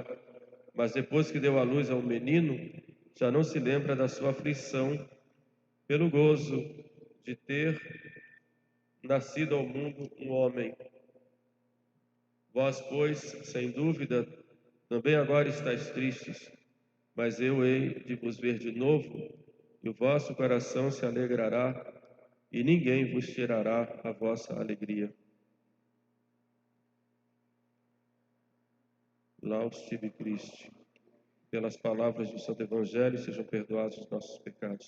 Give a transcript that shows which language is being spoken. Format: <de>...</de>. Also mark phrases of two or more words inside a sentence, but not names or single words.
<pt>Mas depois que deu à luz ao menino, já não se lembra da sua aflição, pelo gozo de ter nascido ao mundo um homem. Vós, pois, sem dúvida, também agora estáis tristes, mas eu hei de vos ver de novo, e o vosso coração se alegrará, e ninguém vos tirará a vossa alegria.</pt> <la>Laus tibi Christi.</la> <pt>Pelas palavras do Santo Evangelho, sejam perdoados os nossos pecados.</pt>